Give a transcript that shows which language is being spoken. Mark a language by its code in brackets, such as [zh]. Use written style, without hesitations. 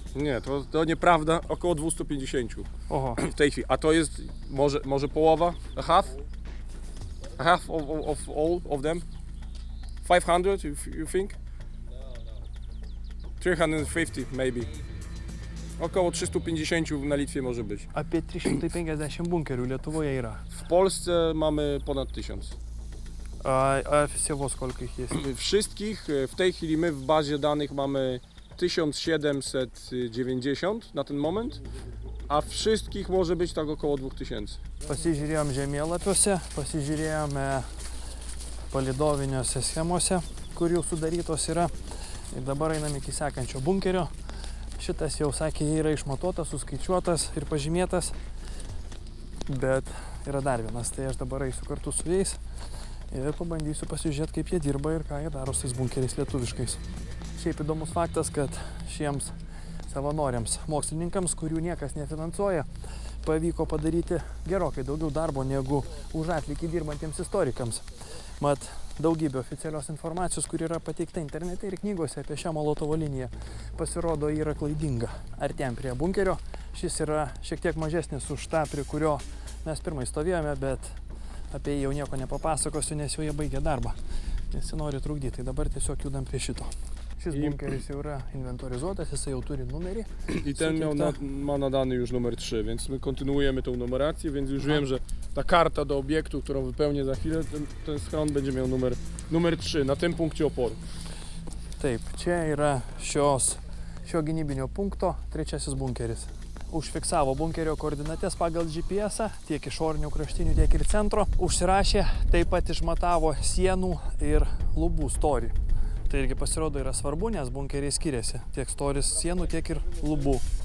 [pl] Nie, to nieprawda, około 250 w tej chwili, a to jest może połowa, [en] a half of all of them. 500, you think? [pl] 350 maybe. Około 350 na Litwie może być. [lt] Apie 350 bunkerių Lietuvoje yra. [pl] W Polsce mamy ponad 1000. [ru] A всего сколько их есть? [pl] Wszystkich w tej chwili my w bazie danych mamy 1790 na ten moment, a wszystkich może być tak około 2000. [lt] Pasižiūrėjom žemėlapiuose, pasižiūrėjome palydoviniuose schemose, kur jau sudarytos yra. Ir dabar einam iki sekančio bunkerio. Šitas jau sakė, yra išmatuotas, suskaičiuotas ir pažymėtas. Bet yra dar vienas, tai aš dabar eisiu kartu su jais ir pabandysiu pasižiūrėti, kaip jie dirba ir ką jie daro su tais bunkeriais lietuviškais. Šiaip įdomus faktas, kad šiems savanoriams, mokslininkams, kurių niekas nefinansuoja, pavyko padaryti gerokai daugiau darbo negu už atlygį dirbantiems istorikams. Mat, daugybė oficialios informacijos, kur yra pateikta internete ir knygose apie šią Molotovo liniją, pasirodo yra klaidinga. Artėjom prie bunkerio, šis yra šiek tiek mažesnis už tą, prie kurio mes pirmai stovėjome, bet apie jį jau nieko nepapasakosiu, nes jau jie baigė darbą. Nesinori trukdyti, tai dabar tiesiog judam prie šito. Šis bunkeris jau yra inwentoryzuotas, jisai jau turi numerį. [pl] I ten ma nadany już numer 3, więc my kontynuujemy tą numerację, więc już wiem, że ta karta do obiektu, którą wypełnię za chwilę, ten schron będzie miał numer 3 na tym punkcie oporu. [lt] Taip, čia yra šio gynybinio punkto trečiasis bunkeris. Užfiksavo bunkerio koordinates pagal GPS-ą, tiek išorinių kraštinių, tiek ir centro. Užsirašė, taip pat išmatavo sienų ir lubų storį. Tai irgi pasirodo yra svarbu, nes bunkeriai skiriasi. Tiek storis sienų, tiek ir lubų.